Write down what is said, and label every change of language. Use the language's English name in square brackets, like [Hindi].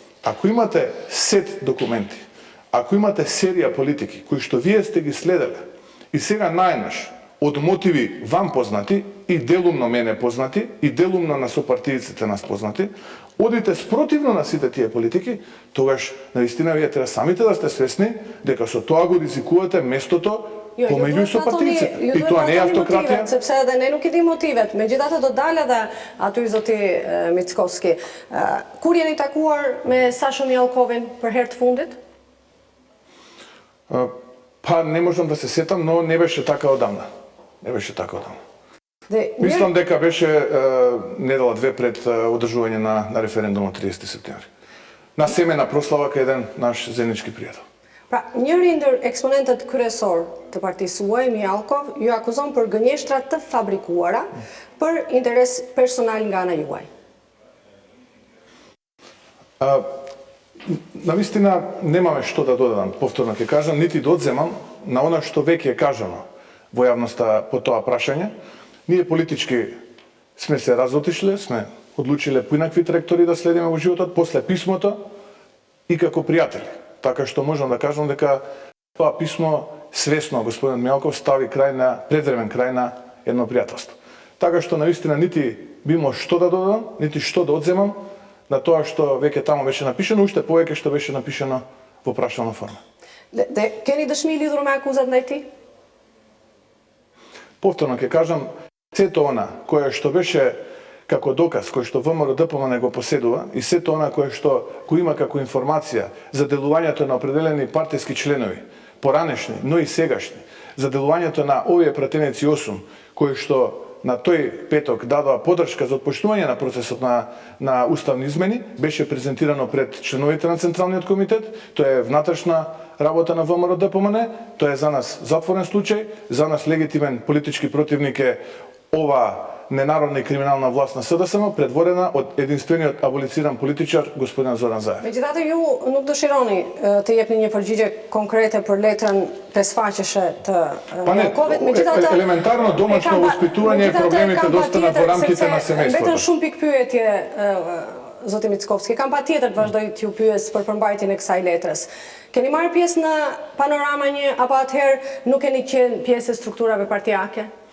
[Macedonian] Ако имате сет документи, ако имате серија политики кои што вие сте ги следеле и сега најнаш од мотиви вам познати и делумно мене познати и делумно на сопартијците нас познати, одите спротивно на сите тие политики, тогаш наистина вие треба самите да сте свесни дека со тоа го ризикувате местото помеѓу сопартијците. И тоа не е автократија. [Albanian] Sepse edhe ne nuk i di motivet. Megjithatë do dalë edhe aty zoti Mickovski. Kur jeni takuar me Sasha Mjalkovin për herë të fundit? [Macedonian] Па не можам да се сетам, но не беше така одамна. Не беше така одамна. Мислам дека беше недела две пред одржување на референдумот 30 септември. На семена прослава кај еден наш заеднички пријател. [Albanian] Pra, njëri ndër eksponentët kryesor të partisë suaj, Mjalkov, ju akuzon për gënjeshtra të fabrikuara për interes personal nga ana juaj. [Macedonian] Навистина немаме што да додадам, повторно ќе кажам, нити да одземам на она што веќе е кажано во јавноста по тоа прашање. Ние политички сме се разотишле, сме одлучиле поинакви траектории да следиме во животот после писмото и како пријатели. Така што можам да кажам дека тоа писмо свесно господин Мjalkov стави предвремен крај на едно пријателство. Така што навистина нити би имал што да додадам, нити што да одземам на тоа што веќе таму беше напишано, уште повеќе што беше напишано во прашална форма. [Albanian] Кени дëshmi lidhur me akuzat ndaj tij? [Macedonian] Повторно ќе кажам, сето она кое што беше како доказ кој што ВМРО ДПМН го поседува и сето она кое што го има како информација за делувањето на определени партиски членови, поранешни, но и сегашни, за делувањето на овие пратеници 8, кои што на тој петок дадоа поддршка за отпочнување на процесот на уставни измени, беше презентирано пред членовите на Централниот комитет. Тоа е внатрешна работа на ВМРО ДПМН, тоа е за нас затворен случај, за нас легитимен политички противник е ова ненародна и криминална власт на СДСМ, предводена од единствениот аболициран политичар господин Зоран Заев. [Albanian] Megjithatë ju nuk dëshironi të jepni një përgjigje konkrete për letrën pesfaqeshe të Mjalkovit, [Macedonian] megjithatë елементарно домашно воспитување проблемите да останат во рамките на семејството. [Albanian] Vetëm shumë pikë pyetje zoti Mickovski, kam patjetër të vazhdoj t'ju pyes për përmbajtjen e kësaj letrës. Keni marrë pjesë në Panorama 1 apo atëherë nuk keni qenë pjesë e strukturave partijake?